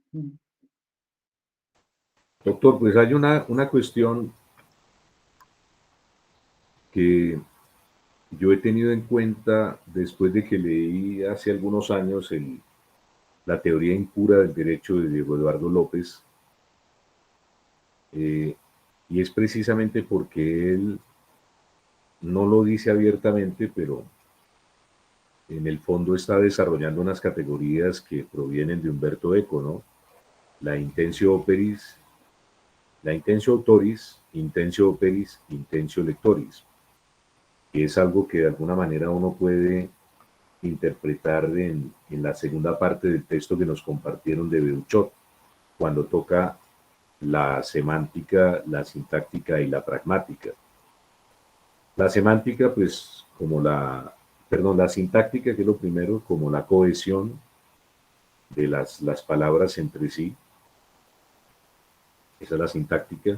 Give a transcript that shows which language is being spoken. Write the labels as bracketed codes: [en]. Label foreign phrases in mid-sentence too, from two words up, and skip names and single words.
[es] Doctor, pues hay una cuestión que yo he tenido en cuenta después de que leí hace algunos años la teoría impura del derecho de Diego Eduardo López, y es precisamente porque él no lo dice abiertamente, pero en el fondo está desarrollando unas categorías que provienen de Umberto Eco, ¿no? [la] La intentio operis, la intentio autoris, intentio operis, intentio lectoris, [es] que es algo que de alguna manera uno puede interpretar en la segunda parte del texto que nos compartieron de Beuchot, cuando toca la semántica, la sintáctica y la pragmática. La semántica, pues, la sintáctica, que es lo primero, como la cohesión de las palabras entre sí, esa es la sintáctica.